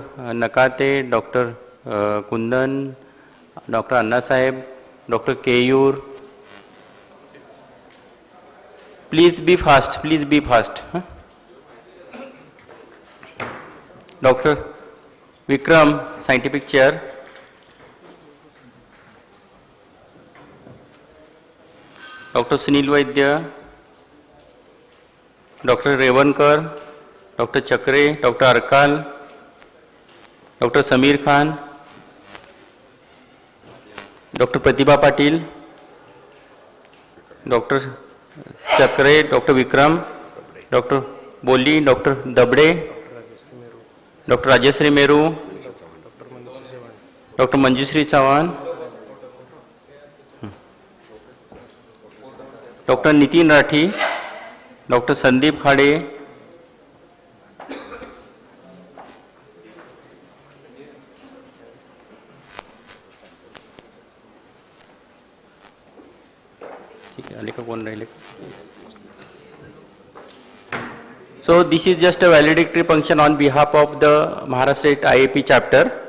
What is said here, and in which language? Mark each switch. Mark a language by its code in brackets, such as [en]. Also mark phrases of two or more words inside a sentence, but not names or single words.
[en] Nakate, Dr. Kundan, Dr. Anna Sahib, Dr. Keyur. Please be fast, please be fast. Dr. Vikram, Scientific Chair. Dr. Sunil Vaidya, Dr. Revankar, Dr. Chakre, Dr. Arkal, Dr. Samir Khan, Dr. Pratibha Patil, Dr. Chakre, Dr. Vikram, Dr. Boli, Dr. Dabde, Dr. Rajasri Meru, Dr. Manjusri Chavan, Dr. Nitin Rathi, Dr. Sandeep Khade, so this is just a valedictory function on behalf of the Maharashtra State IAP chapter.